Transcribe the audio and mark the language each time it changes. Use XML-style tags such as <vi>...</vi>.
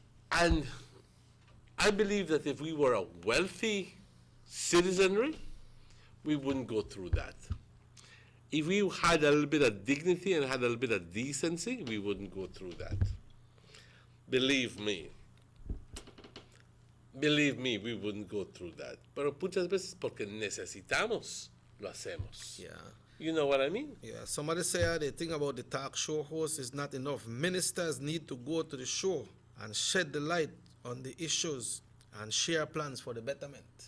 <en>And I believe that if we were a wealthy citizenry, we wouldn't go through that. If we had a little bit of dignity and had a little bit of decency, we wouldn't go through that. Believe me, we wouldn't go through that.</en> <es>Pero muchas veces porque necesitamos, lo hacemos.</es> <en>Yeah. You know what I mean? Yeah. Somebody say the thing about the talk show host is not enough. Ministers need to go to the show and shed the light on the issues and share plans for the betterment.</en>